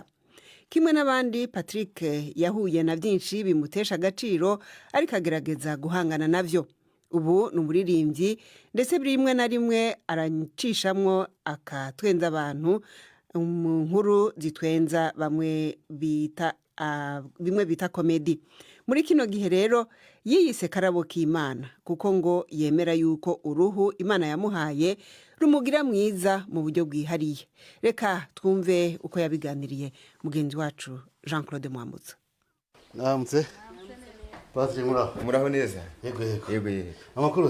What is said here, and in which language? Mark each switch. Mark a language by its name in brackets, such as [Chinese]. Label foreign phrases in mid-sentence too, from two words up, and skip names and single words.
[Rundi] Kimwe n'abandi, Patrick yahuye na byinshi bimutesha agaciro, ariko agerageza guhangana navyo. Ubu ni umuririmbyi, ndetse rimwe na rimwe aracishamwo akatwenza abantu mu nkuru zitwenza bimwe bita komedi. Muri kino gihe rero yiyise Karabo k'Imana, kuko ngo yemera yuko uruhu Imana yamuhaye rumugira mwiza mu buryo bwihariye. Reka twumve uko yabiganiriye mugenzi wacu Jean Claude Mwambutsa. Namutse Patrick Muraho neza? Yego. Amakuru